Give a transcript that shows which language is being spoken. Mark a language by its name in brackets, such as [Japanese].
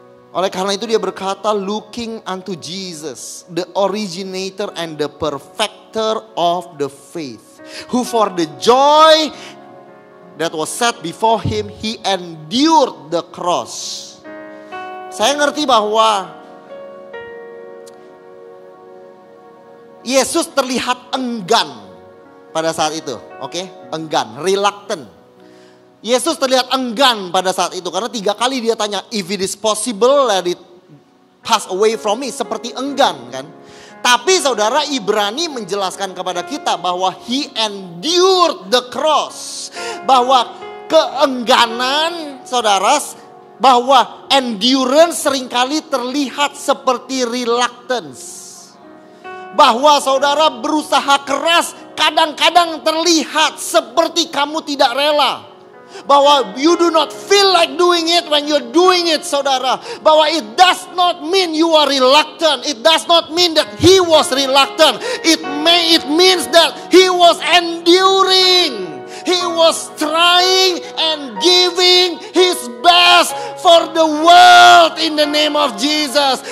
[Indonesian] Oleh karena itu dia berkata, [English] looking unto Jesus, the originator and the perfecter of the faith, who for the joy that was set before him, he endured the cross. [Indonesian] Saya ngerti bahwa Yesus terlihat enggan pada saat itu, oke? Enggan, reluctant. Yesus terlihat enggan pada saat itu karena 3 kali dia tanya, [English] if it is possible, let it pass away from me, [Indonesian] seperti enggan kan. Tapi saudara, Ibrani menjelaskan kepada kita bahwa [English] he endured the cross. [Indonesian] Bahwa keengganan saudara, bahwa endurance seringkali terlihat seperti reluctance. Bahwa saudara berusaha keras kadang-kadang terlihat seperti kamu tidak rela. [English] Bahwa you do not feel like doing it when you're doing it, saudara. Bahwa it does not mean you are reluctant. It does not mean that he was reluctant. It means that he was enduring. He was trying and giving his best for the world in the name of Jesus.